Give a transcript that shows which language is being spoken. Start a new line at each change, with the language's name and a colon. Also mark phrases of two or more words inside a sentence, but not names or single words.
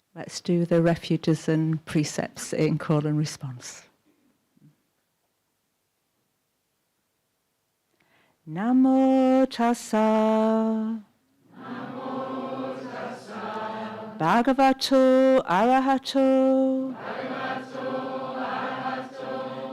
English: let's do the refuges and precepts in call and response.
Pali: Namo tassa. Namo tassa. Bhagavato arahato. Bhagavato arahato.